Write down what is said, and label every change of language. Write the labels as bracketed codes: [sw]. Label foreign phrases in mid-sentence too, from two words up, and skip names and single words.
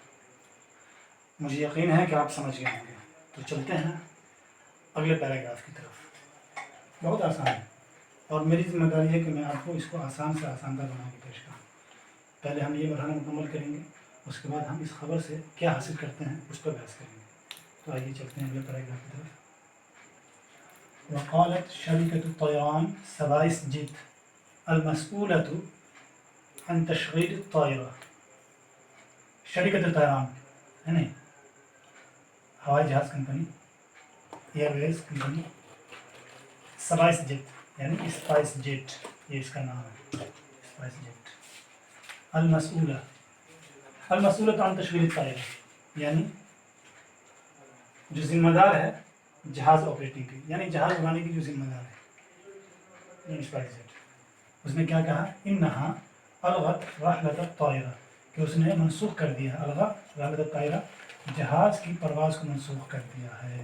[ur] مجھے یقین ہے کہ آپ سمجھ گئے ہوں گے۔ تو چلتے ہیں اگلے پیراگراف کی طرف. بہت آسان ہے اور میری ذمہ داری ہے کہ میں آپ کو اس کو آسان سے آساندار بنا کے پیش کروں. پہلے ہم یہ مرحلہ مکمل کریں گے، اس کے بعد ہم اس خبر سے کیا حاصل کرتے ہیں اس پر بحث کریں گے. تو آئیے چلتے ہیں اگلے پیراگراف کی طرف. [ar] وقالت شركة طيران سبايس جيت المسؤولة عن تشغيل الطائرة. شركة طيران [ur] ہے نہیں، ہوائی جہاز کمپنی, [en] airways company, [ur] سبائسجیٹ یعنی اسپائس جیٹ، یہ اس کا نام ہے، اسپائس جیٹ. [ar] अल-मस्ऊला المسؤولۃ عن تشغیل الطائرہ، [ur] یعنی جو ذمہ دار ہے جہاز آپریٹنگ کی، یعنی جہاز اڑانے کی جو ذمہ دار ہے، اس نے کیا کہا؟ [ar] انہا الغت رحلۃ الطائرہ، [ur] کہ اس نے منسوخ کر دیا ہے، [ar] الغا رحلۃ الطائرہ، [ur] جہاز کی پرواز کو منسوخ کر دیا ہے۔